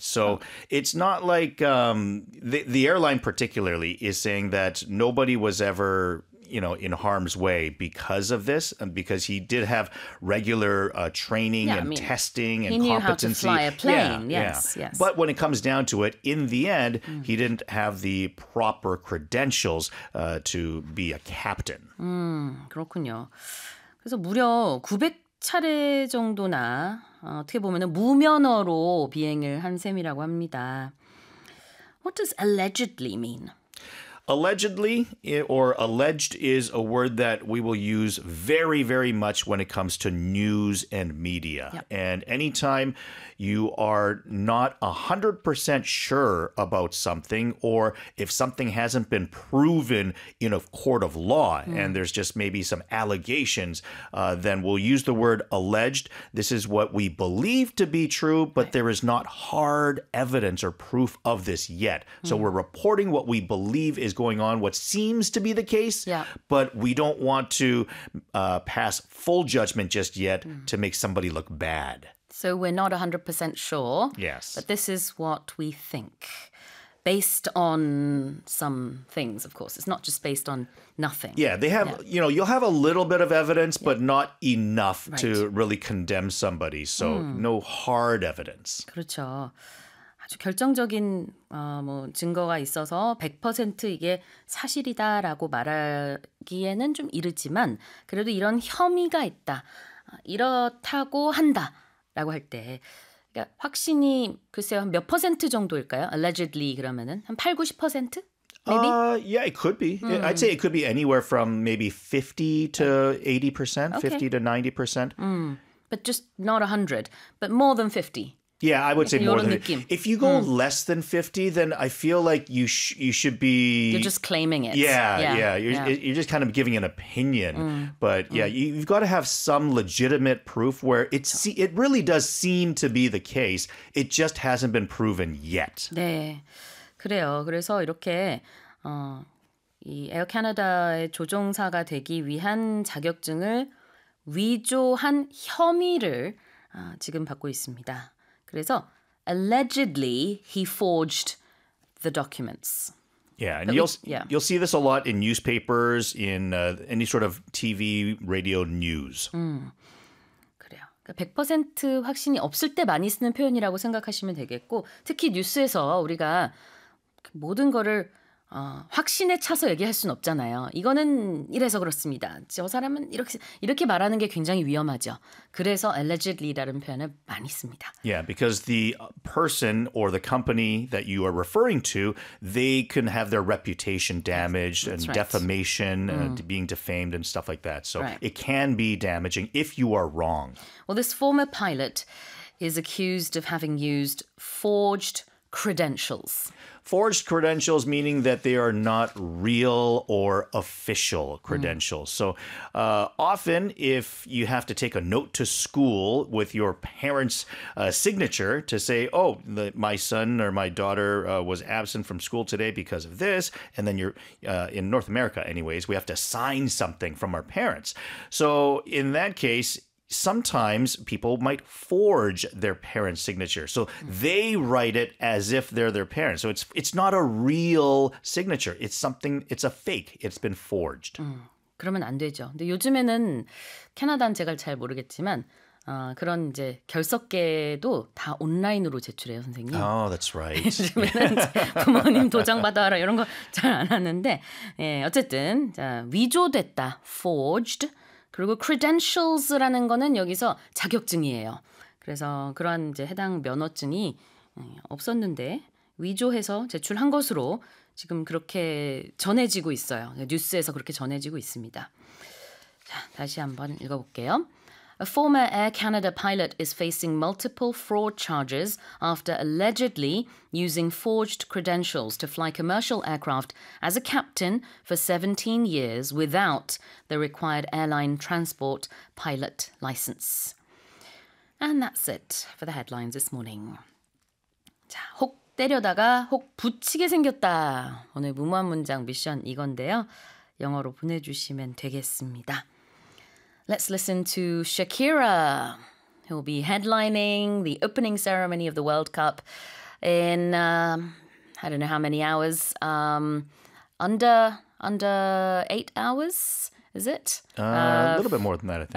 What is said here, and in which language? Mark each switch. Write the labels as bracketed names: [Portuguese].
[English] So it's not like the airline particularly is saying that nobody was ever, you know, in harm's way because of this, because he did have regular training testing and competency. He knew how to fly a plane, yes. But when it comes down to it, in the end, he didn't have the proper credentials to be a captain. [Korean] 그렇군요. 그래서 무려 900차례 정도나 어떻게 보면 무면허로 비행을 한 셈이라고 합니다. [English] What does allegedly mean? Allegedly, or alleged, is a word that we will use very, very much when it comes to news and media. Yep. And anytime you are not 100% sure about something, or if something hasn't been proven in a court of law, and there's just maybe some allegations, then we'll use the word alleged. This is what we believe to be true, but there is not hard evidence or proof of this yet. So we're reporting what we believe is going on, what seems to be the case, but we don't want to pass full judgment just yet to make somebody look bad. So we're not 100% sure. Yes. But this is what we think, based on some things, of course. It's not just based on nothing. Yeah, they have, you know, you'll have a little bit of evidence, but not enough to really condemn somebody. So no hard evidence. [Korean] 그렇죠. 아주 결정적인 뭐 증거가 있어서 100% 이게 사실이다라고 말하기에는 좀 이르지만 그래도 이런 혐의가 있다, 이렇다고 한다라고 할 때 그러니까 확신이 글쎄요 한 몇 퍼센트 정도일까요? Allegedly 그러면은 한 80-90%? Maybe? [English] Yeah, it could be. I'd say it could be anywhere from maybe 50-80%, 50-90%. But just not 100, but more than 50. Yeah, I would say more than 50. If you go less than 50, then I feel like you you should be... You're just claiming it. Yeah. You're just kind of giving an opinion. But yeah, you've got to have some legitimate proof where it really does seem to be the case. It just hasn't been proven yet. [Korean] 네, 그래요. 그래서 이렇게 이 Air Canada의 조종사가 되기 위한 자격증을 위조한 혐의를 지금 받고 있습니다. [English] 그래서 allegedly he forged the documents. Yeah, and you'll see this a lot in newspapers, in any sort of TV, radio news. [Korean] 그래요. 100% 확신이 없을 때 많이 쓰는 표현이라고 생각하시면 되겠고, 특히 뉴스에서 우리가 모든 거를 확신에 차서 얘기할 순 없잖아요. 이거는 이래서 그렇습니다. 저 사람은 이렇게 말하는 게 굉장히 위험하죠. 그래서 allegedly라는 표현을 많이 씁니다. [English] Yeah, because the person or the company that you are referring to, they can have their reputation damaged defamation, being defamed and stuff like that. So it can be damaging if you are wrong. Well, this former pilot is accused of having used forged credentials. Forged credentials, meaning that they are not real or official credentials. So often if you have to take a note to school with your parents' signature to say, oh, my son or my daughter was absent from school today because of this. And then you're in North America anyways, we have to sign something from our parents. So in that case, sometimes people might forge their parents' signature. So they write it as if they're their parents. So it's not a real signature. It's something, it's a fake. It's been forged. [Korean] 그러면 안 되죠. 근데 요즘에는 캐나다는 제가 잘 모르겠지만 그런 이제 결석계도 다 온라인으로 제출해요, 선생님. [English] Oh, that's right. [Korean] 요즘에는 부모님 도장 받아라 이런 거 잘 안 하는데 예, 어쨌든 자, 위조됐다, forged. 그리고 credentials라는 거는 여기서 자격증이에요. 그래서 그러한 이제 해당 면허증이 없었는데 위조해서 제출한 것으로 지금 그렇게 전해지고 있어요. 뉴스에서 그렇게 전해지고 있습니다. 자, 다시 한번 읽어볼게요. [English] A former Air Canada pilot is facing multiple fraud charges after allegedly using forged credentials to fly commercial aircraft as a captain for 17 years without the required airline transport pilot license. And that's it for the headlines this morning. [Korean] 때려다가 혹 붙이게 생겼다. 오늘 무모한 문장 미션 이건데요. 영어로 보내주시면 되겠습니다. [English] Let's listen to Shakira. He'll be headlining the opening ceremony of the World Cup in I don't know how many hours. Under 8 hours, is it? A little bit more than that, I think.